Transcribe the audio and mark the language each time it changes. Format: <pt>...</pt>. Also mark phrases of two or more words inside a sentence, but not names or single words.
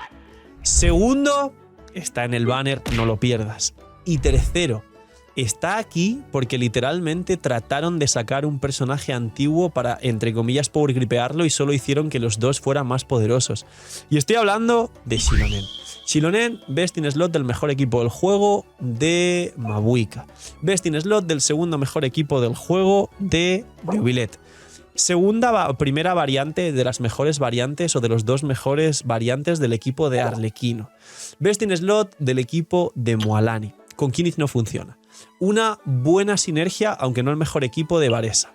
<es>Segundo, está en el banner, no lo pierdas. Y tercero, está aquí porque literalmente trataron de sacar un personaje antiguo para, entre comillas, power gripearlo y solo hicieron que los dos fueran más poderosos. Y estoy hablando de Shilonen. Shilonen,</es> <en>best in slot</en> <es>del mejor equipo del juego de Mabuika.</es> <en>Best in slot</en> <es>del segundo mejor equipo del juego de Neuvillette. Primera variante de las mejores variantes o de los dos mejores variantes del equipo de Arlequino.</es> <en>Best in Slot</en> <es>del equipo de Mualani. Con Kinich no funciona. Una buena sinergia, aunque no el mejor equipo de Varesa.</es>